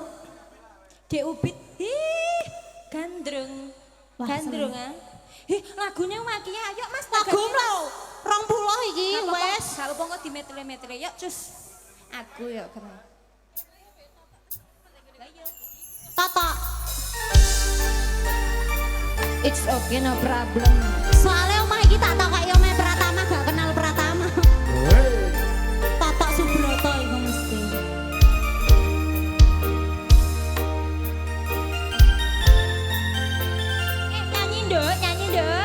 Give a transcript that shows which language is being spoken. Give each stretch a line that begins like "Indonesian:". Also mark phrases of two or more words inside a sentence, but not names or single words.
Javanese: Dek Ubit. Ih, gandrung. Wah, Gandrung ah. Lagune waki ya. Ayo Mas Lagu lho 20 iki wes. Gak apa kok dimetre-metre. Yuk cus. Aku yuk keren. Tata.
English: It's okay no problem.
Javanese: Soalnya omah iki tak takoki omah Pratama gak kenal Pratama. Hey. Tata Subroto iku mesti. Nyanyi nduk, nyanyi nduk.